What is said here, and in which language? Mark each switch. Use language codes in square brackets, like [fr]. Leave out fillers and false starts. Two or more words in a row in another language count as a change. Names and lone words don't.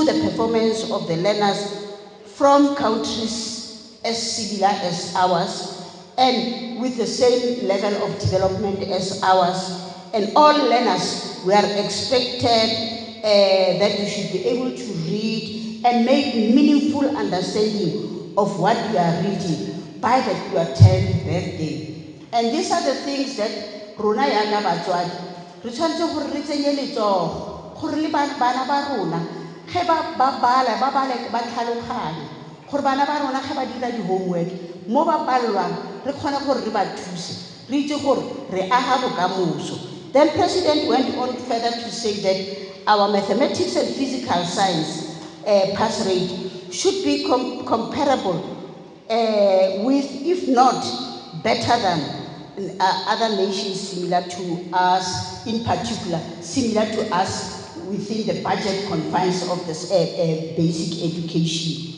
[en] the performance of the learners from countries as similar as ours and with the same level of development as ours, and all learners were expected that you should be able to read and make meaningful understanding of what you are reading by your 10th birthday. And these are the things that [tn] rona yana batswadi re tshwanetse gore re tsenye letsogo gore le bana ba rona ge ba bala ba tlhaloganye gore bana ba rona ge ba dira di homework mo ba palelwang re kgona gore re ba thuse re itse gore re aga bokamoso. [en] Then President went on further to say that our mathematics and physical science pass rate should be comparable with, if not better than, other nations similar to us, in particular, similar to us within the budget confines of this basic education.